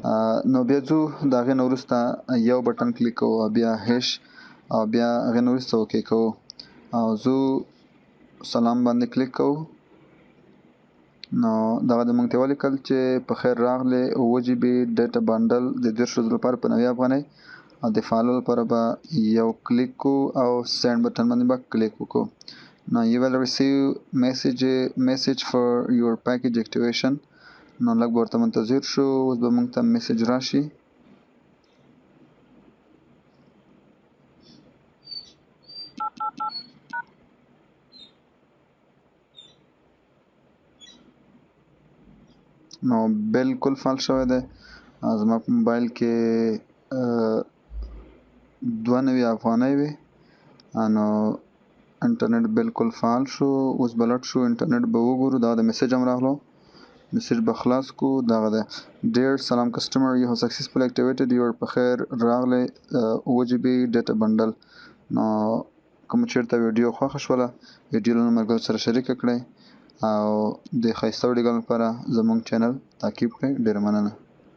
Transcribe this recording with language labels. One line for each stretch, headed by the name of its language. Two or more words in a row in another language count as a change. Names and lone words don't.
Pashto: نو بیا ځو، د هغې نه وروسته یو
English: button click
Pashto: کوو او بیا هیش او بیا هغې نه وروسته اوکې کوو او زو سلام باندې کلیک کوو. نو دغه د موږ ته ولیکل چې په خیر راغلی 8 GB
English: data bundle
Pashto: د 10 ورځو لپاره په 90 افغانۍ. او د فعالولو لپاره به یو کلیک کوو او
English: send button
Pashto: باندې به کلیک وکړو.
English: نو you will receive message for your package activation.
Pashto: نو لږ به ورته منتظر شو، اوس به موږ ته میسج راشي. نو بالکل فعال شوی دی. زما په موبایل کې 92 افغانۍ وي. نو انټرنیټ بالکل فعال شو. اوس به لټ شو، انټرنیټ به وګورو. دا د میسج هم راغلو، میسج به خلاص کو. دغه ده ډیر سلام
English: customer you have successfully activated your
Pashto: په خیر راغلی 8 GB
English: data bundle.
Pashto: نو کوم چېرته ویډیو خوښه شوله، ویډیو له ملګرو سره شریکه کړئ او د ښایسته ویډیوګانو لپاره زموږ چینل تعقیب کړئ. ډېره مننه.